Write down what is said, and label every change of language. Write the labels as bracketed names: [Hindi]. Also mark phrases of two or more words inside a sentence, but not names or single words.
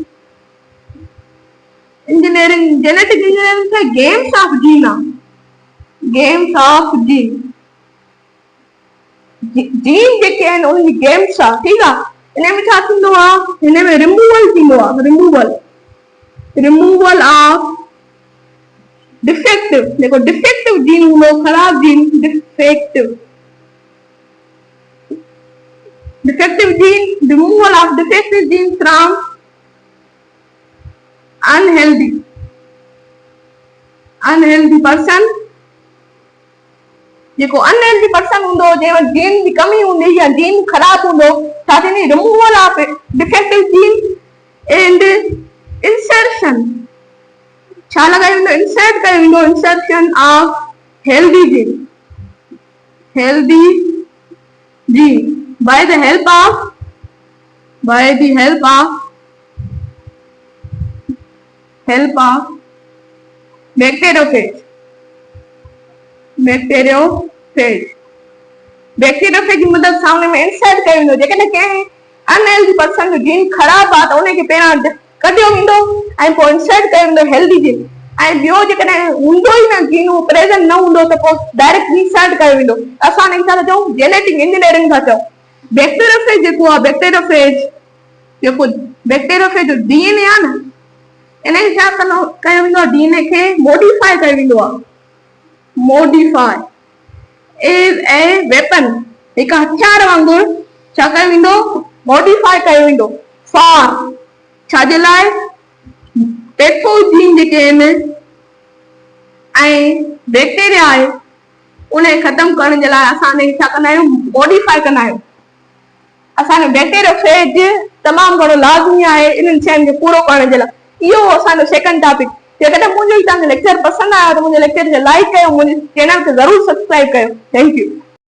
[English] genetic engineering [Sindhi] छा [English] games of gene gene [Sindhi] जेके आहिनि उनजी गेम्स आहे ठीकु आहे इन में छा थींदो आहे हिन में रिमूवल थींदो आहे [English] removal of defective [Sindhi] देखो [English] defective gene [Sindhi] हूंदो ख़राब [English] gene defective gene removal of defective gene from unhealthy person [Sindhi] जेको [English] unhealthy person [Sindhi] हूंदो जंहिं वटि जीन जी कमी हूंदी या जीन ख़राब हूंदो छा थींदी [English] removal of defective gene and insertion [Sindhi] छा लॻायो वेंदो इंसर्ट कयो वेंदो [English] insertion of healthy gene by the help of bacteriophage [Sindhi] जी मदद सां उन में इंसर्ट कयो वेंदो जेकॾहिं कंहिं अनहेल्दी पर्सन जो जीन ख़राब आहे त उनखे पहिरां कढियो वेंदो ऐं पोइ इंसर्ट कयो वेंदो [English] healthy gene [Sindhi] ऐं ॿियो जेकॾहिं हूंदो ई न जीन उहो प्रेज़ेंट न हूंदो त पोइ डायरेक्ट इंसर्ट कयो वेंदो असां हिन छा था चऊं [English] genetic engineering [Sindhi] था चऊं बैक्टीरियोफेज जेको आहे बैक्टीरियोफेज जो डीएनए आहे न इनखे छा कयो वेंदो आहे डीएनए खे मॉडिफाई कयो वेंदो आहे [English] modify is a weapon [Sindhi] हिकु हथियार वांगुरु छा कयो वेंदो मॉडिफाई कयो वेंदो फॉर छाजे लाइ पैथोजीन जेके आहिनि ऐं बैक्टीरिया आहे उनखे ख़तमु करण जे लाइ असां हिनखे छा कंदा आहियूं मॉडिफाई कंदा आहियूं असांजो बैक्टीरियोफेज तमामु घणो लाज़मी आहे इन्हनि शयुनि खे पूरो करण जे लाइ इहो असांजो [English] second topic [Sindhi] जेकॾहिं मुंहिंजो तव्हांखे लेक्चर पसंदि आयो त मुंहिंजे लेक्चर खे लाइक कयो मुंहिंजे चैनल खे ज़रूरु सब्सक्राइब कयो [English] thank you